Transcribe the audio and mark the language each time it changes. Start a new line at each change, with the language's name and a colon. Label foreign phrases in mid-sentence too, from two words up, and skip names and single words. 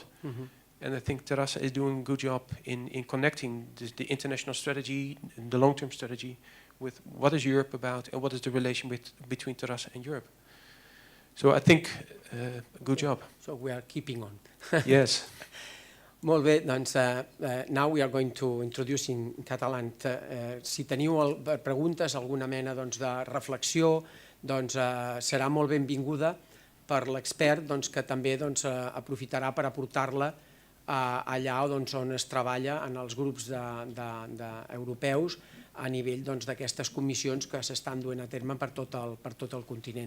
English: Mm-hmm. And I think Terrassa is doing a good job in connecting the international strategy, the long-term strategy, with what is Europe about and what is the relation between Terrassa and Europe. So I think good job. So we are keeping on. Yes.
Catalan: Molt bé, doncs
English: now we are going to introduce in català.
Catalan: Si teniu preguntes, alguna mena doncs, de reflexió, doncs serà molt benvinguda per l'expert, doncs, que també doncs, aprofitarà per aportar-la allà doncs, on es treballa en els grups europeus a nivell d'aquestes comissions que s'estan duent a terme per tot el continent.